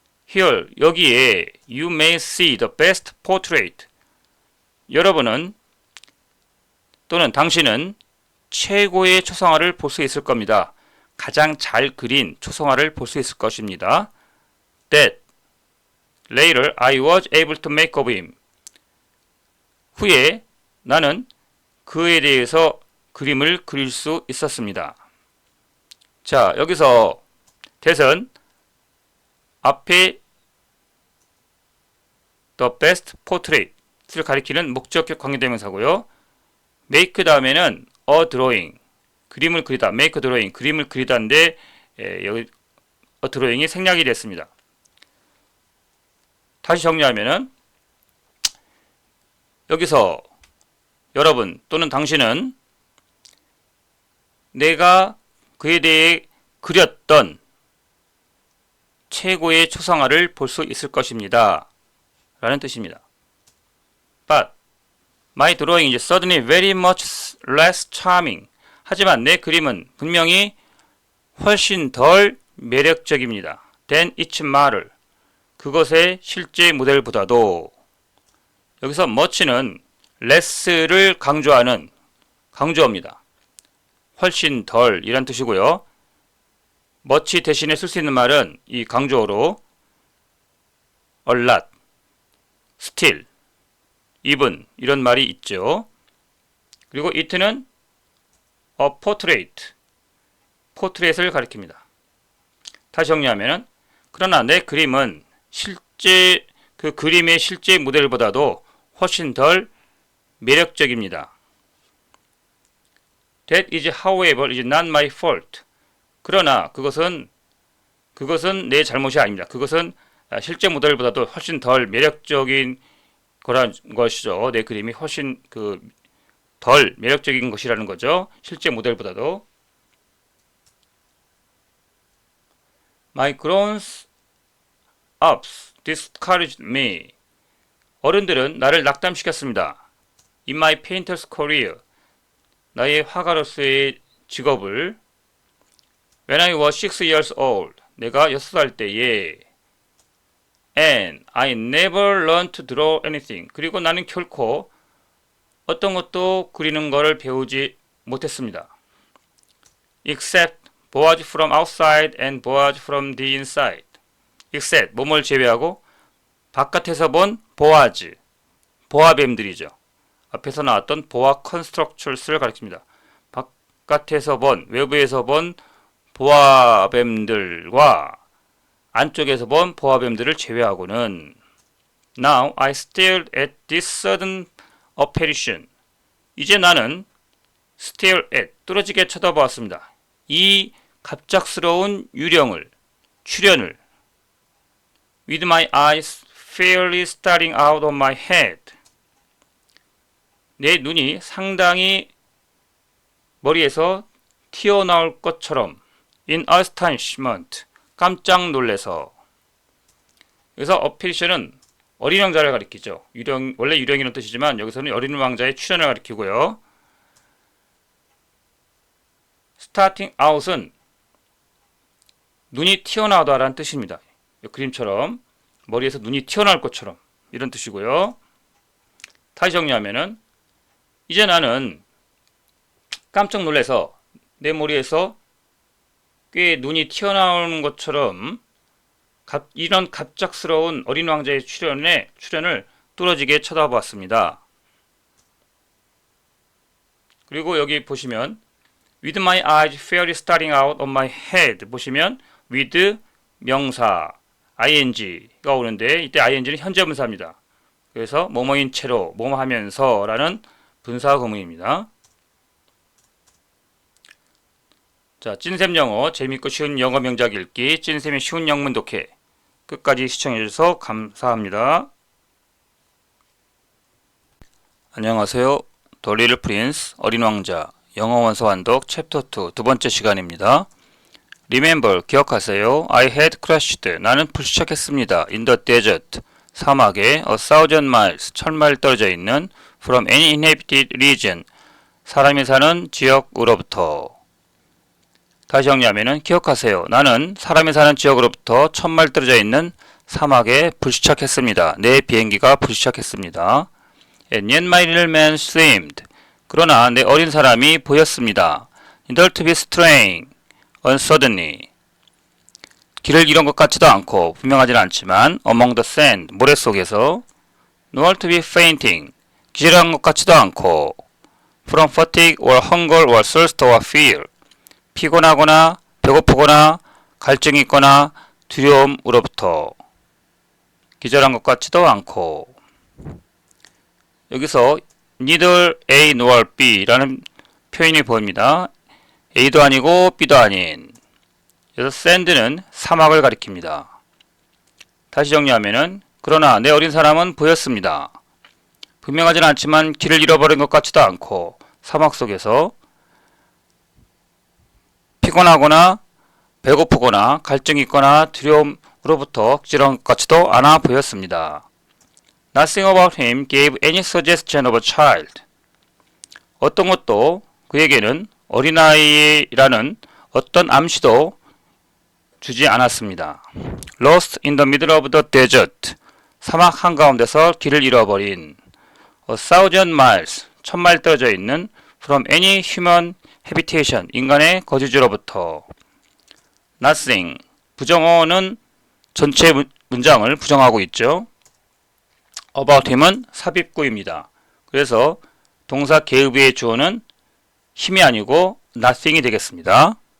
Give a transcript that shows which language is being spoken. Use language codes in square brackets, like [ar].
[en] Here, [ko] 여기에 [en] You may see the best portrait. [ko] 여러분은 또는 당신은 최고의 초상화를 볼 수 있을 겁니다. 가장 잘 그린 초상화를 볼 수 있을 것입니다. [en] That later I was able to make of him. [ko] 후에 나는 그에 대해서 그림을 그릴 수 있었습니다. 자, 여기서 that은 앞에 [en] the best portrait [ko] 을 가리키는 목적격 관계대명사고요. make 다음에는 a drawing, 그림을 그리다, [en] make a drawing, [ko] 그림을 그리다인데 여기 a drawing이 생략이 됐습니다. 다시 정리하면은 여기서 여러분 또는 당신은 내가 그에 대해 그렸던 최고의 초상화를 볼 수 있을 것입니다. 라는 뜻입니다. [en] But my drawing is suddenly very much less charming. [ko] 하지만 내 그림은 분명히 훨씬 덜 매력적입니다. [en] than its model. [ko] 그것의 실제 모델보다도. 여기서 much는 less를 강조하는 강조어입니다. 훨씬 덜 이란 뜻이고요. much 대신에 쓸 수 있는 말은 이 강조어로 [en] a lot, still, even [ko] 이런 말이 있죠. 그리고 it는 a portrait, portrait을 가리킵니다. 다시 정리하면 그러나 내 그림은 실제 그 그림의 실제 모델보다도 훨씬 덜 매력적입니다. [en] That is however is not my fault. [ko] 그러나 그것은 내 잘못이 아닙니다. 그것은 실제 모델보다도 훨씬 덜 매력적인 거란 것이죠. 내 그림이 훨씬 덜 매력적인 것이라는 거죠. 실제 모델보다도. [en] My grown-ups discouraged me. [ko] 어른들은 나를 낙담시켰습니다. [en] In my painter's career. [ko] 나의 화가로서의 직업을 [en] When I was 6 years old. [ko] 내가 6살 때에 [en] And I never learned to draw anything. [ko] 그리고 나는 결코 어떤 것도 그리는 것을 배우지 못했습니다. [en] Except Boaz from outside and Boaz from the inside. Except [ko] 뭐뭘 제외하고 바깥에서 본 보아즈, 보아뱀들이죠. 앞에서 나왔던 보아 컨스트럭처스를 가리킵니다. 바깥에서 본, 외부에서 본 보아뱀들과 안쪽에서 본 보아뱀들을 제외하고는 [en] Now I stared at this sudden apparition. [ko] 이제 나는 [en] stare at, [ko] 뚫어지게 쳐다보았습니다. 이 갑작스러운 유령을, 출현을 [en] with my eyes fairly starting out of my head. [ko] 내 눈이 상당히 머리에서 튀어나올 것처럼 [en] in astonishment, [ko] 깜짝 놀래서. 여기서 apparition은 어린 왕자를 가리키죠. 원래 유령이라는 뜻이지만 여기서는 어린 왕자의 출현을 가리키고요. [en] starting out [ko] 은 눈이 튀어나오다라는 뜻입니다. 그림처럼 머리에서 눈이 튀어나올 것처럼 이런 뜻이고요. 다시 정리하면은 이제 나는 깜짝 놀라서 내 머리에서 꽤 눈이 튀어나오는 것처럼 이런 갑작스러운 어린 왕자의 출현을 뚫어지게 쳐다보았습니다. 그리고 여기 보시면 [en] with my eyes fairly starting out of my head [ko] 보시면 with 명사 ing가 오는데 이때 ing는 현재 분사입니다. 그래서 뭐뭐인 채로 뭐뭐 하면서 라는 분사 구문입니다. 자, 찐쌤 영어 재밌고 쉬운 영어 명작 읽기 찐쌤의 쉬운 영문 독해 끝까지 시청해주셔서 감사합니다. 안녕하세요. 더 리틀 프린스 어린 왕자 영어 원서 완독 챕터 2 두 번째 시간입니다. [en] Remember, [ko] 기억하세요. [en] I had crashed. [ko] 나는 불시착했습니다. [en] In the desert. [ko] 사막에 [en] a thousand miles. [ko] 1000마일 떨어져 있는 [en] from any inhabited region. [ko] 사람이 사는 지역으로부터. 다시 정리하면은 기억하세요. 나는 사람이 사는 지역으로부터 1000마일 떨어져 있는 사막에 불시착했습니다. 내 비행기가 불시착했습니다. [en] And yet my little man seemed. [ko] 그러나 내 어린 사람이 보였습니다. [en] Neither to be straying. unsuddenly. [ko] 길을 잃은 것 같지도 않고 분명하지는 않지만 [en] among the sand. [ko] 모래 속에서 [en] nor to be fainting. [ko] 기절한 것 같지도 않고 [en] from fatigue or hunger or thirst or fear. [ko] 피곤하거나 배고프거나 갈증이 있거나 두려움으로부터 기절한 것 같지도 않고. 여기서 [en] neither A nor B [ko] 라는 표현이 보입니다. A도 아니고 B도 아닌. 그래서 sand는 사막을 가리킵니다. 다시 정리하면은 그러나 내 어린 사람은 보였습니다. 분명하진 않지만 길을 잃어버린 것 같지도 않고 사막 속에서 피곤하거나 배고프거나 갈증이 있거나 두려움으로부터 기절한 것 같지도 않아 보였습니다. [en] Nothing about him gave any suggestion of a child. [ko] 어떤 것도 그에게는 어린아이라는 어떤 암시도 주지 않았습니다. [en] Lost in the middle of the desert. [ko] 사막 한가운데서 길을 잃어버린. [en] A thousand miles. [ko] 1000마일 떨어져 있는 [en] from any human habitation. [ko] 인간의 거주지로부터. [en] Nothing. [ko] 부정어는 전체 문장을 부정하고 있죠. [en] About him [ko] 은 삽입구입니다. 그래서 동사 계급의 주어는 힘이 아니고 nothing이 되겠습니다.